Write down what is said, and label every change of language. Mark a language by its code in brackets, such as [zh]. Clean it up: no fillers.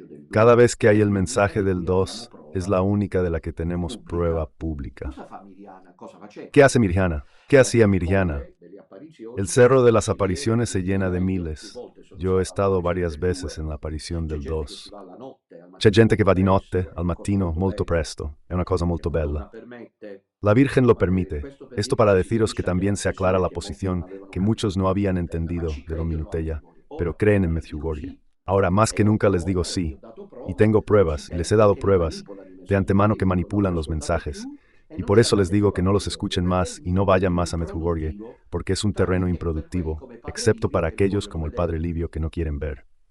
[es] Cada vez que hay el mensaje del 2, es la única de la que tenemos prueba pública. ¿Qué hace Mirjana? ¿Qué hacía Mirjana? El Cerro de las Apariciones se llena de miles. Yo he estado varias veces en la aparición del 2. [it] C'è gente che va di notte, al mattino, molto presto. È una cosa molto bella. [es] La Virgen lo permite. Esto para deciros que también se aclara la posición que muchos no habían entendido de Don Minutella, pero creen en Medjugorje. Ahora más que nunca les digo sí, y tengo pruebas, y les he dado pruebas, de antemano que manipulan los mensajes. Y por eso les digo que no los escuchen más y no vayan más a Medjugorje, porque es un terreno improductivo, excepto para aquellos como el padre Livio que no quieren ver.